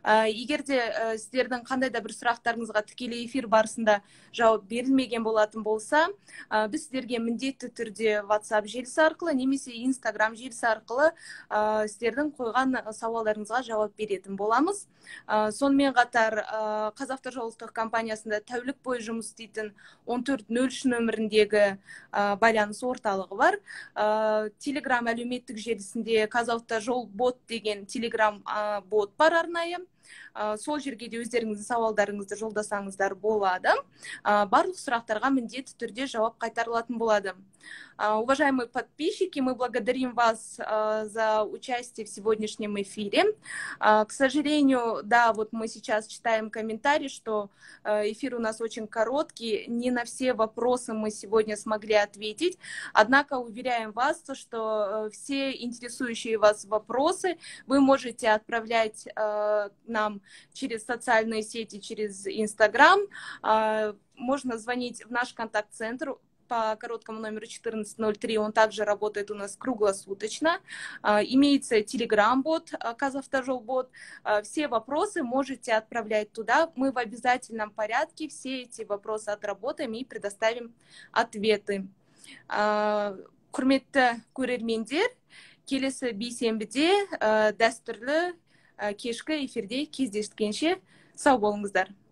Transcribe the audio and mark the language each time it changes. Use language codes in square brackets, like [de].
[kk] Егер де сіздердің қандай да бір сұрақтарыңызға тікелей эфир барысында жауап берілмеген болатын болса, біз сіздерге міндетті түрде WhatsApp желісі арқылы немесе Instagram желісі арқылы сіздердің қойған сауалдарыңызға жауап беретін боламыз. Сонымен қатар Қазавтожол ұлттық компаниясында тәулік бойы жұмыс істейтін 1403 нөміріндегі байланыс орталығы бар. Telegram әлеуметтік желісінде Қазавтожол бот деген Telegram бот бар арнайы. Сол жерге де өздеріңіздің сауалдарыңызды жолдасаңыздар болады. Барлық сұрақтарға міндетті түрде жауап қайтарылатын болады. [ru] Уважаемые подписчики, мы благодарим вас за участие в сегодняшнем эфире. К сожалению, да, вот мы сейчас читаем комментарий, что эфир у нас очень короткий, не на все вопросы мы сегодня смогли ответить. Однако уверяем вас, что все интересующие вас вопросы вы можете отправлять нам через социальные сети, через Instagram. Можно звонить в наш контакт-центр по короткому номеру 1403, он также работает у нас круглосуточно. Имеется Telegram-бот, Казавтожол-бот. Все вопросы можете отправлять туда. Мы в обязательном порядке все эти вопросы отработаем и предоставим ответы. [kk] Құрметті көрермендер, келесі бейсенбіде дәстүрлі кешкі эфирде кездескенше сау болыңыздар.